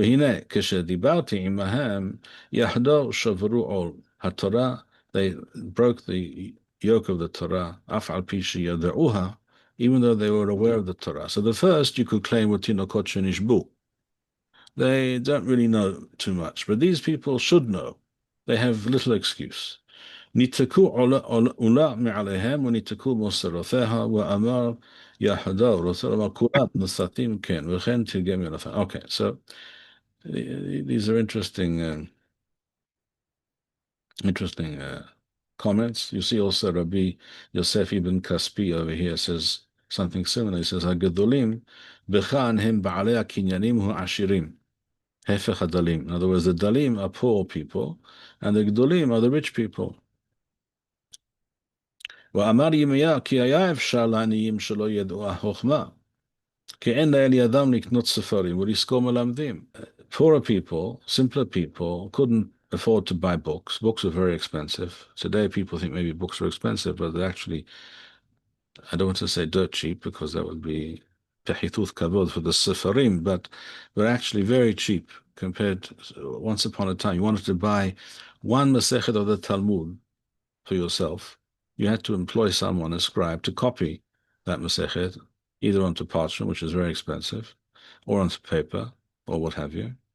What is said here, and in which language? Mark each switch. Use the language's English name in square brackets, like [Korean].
[Hebrew] והנה, כשדיברתי עמהם, יחדו שברו עול התורה, [English] they broke the yoke of the Torah, [Hebrew] אף על פי שידעוה, [English] even though they were aware of the Torah. So the first you could claim were תינוקות שנשבו. They don't really know too much, but these people should know. They have little excuse. [Hebrew] ניתקו עולה מעליהם וניתקו מוסרותיה ואמר יחדו, רוצה לומר כולם נוסתים כן, וכן תרגם ילפה. [English] Okay, so these are interesting comments. You see also Rabbi Yosef ibn Kaspi over here says something similar. He says, [Hebrew] הגדולים בכאן הם בעלי הקניינים העשירים. הפך הדלים. [English] In other words, the dalim are poor people, and the gdolim are the rich people. [Hebrew] ואמר ירמיה, כי היה אפשר לעניים שלא ידעו החוכמה, כי אין להם ידם לקנות ספרים ולזכור מלמדים. [English] Poorer people, simpler people, couldn't afford to buy books. Books are very expensive. Today people think maybe books are expensive, but they're actually, I don't want to say dirt cheap, because that would be tahituth kavod for the sefarim, but they're actually very cheap compared to, once upon a time, you wanted to buy one Masechet of the Talmud for yourself, you had to employ someone, a scribe, to copy that Masechet, either onto parchment, which is very expensive, or onto paper, or what have you.